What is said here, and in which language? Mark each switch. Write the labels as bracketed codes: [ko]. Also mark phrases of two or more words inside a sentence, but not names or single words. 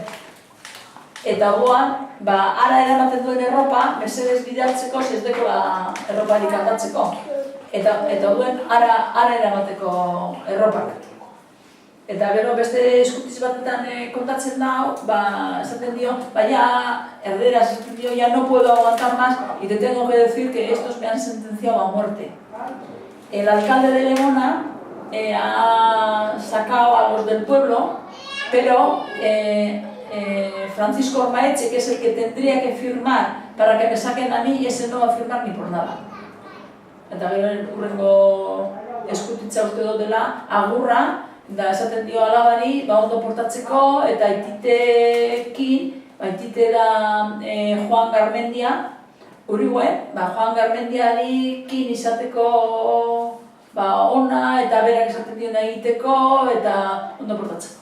[eu] Eta orduan, ara eramaten duen erropa, mesedez bidaltzeko, ez deko erroparik aldatzeko. Eta orduan, ara eramateko erropak. Eta gero beste eskutiz batetan kontatzen da, esaten dio, erderaz esaten dio, [es] ya no puedo aguantar más y te tengo que decir que estos me han sentenciado a muerte. El alcalde de Lemona ha sacado a los del pueblo, pero Francisco Ormaetxe, que es el que tendría que firmar para que me saquen a mí, ese no va a firmar ni por nada. [eu] Eta gero urrengo eskutitza uste dut dela, agurra, da esaten dio alabari, ondo portatzeko, eta aitite da Juan Garmendia, Uriguen, Juan Garmendiarekin izateko ona, eta berak esaten dio egiteko, eta ondo portatzeko.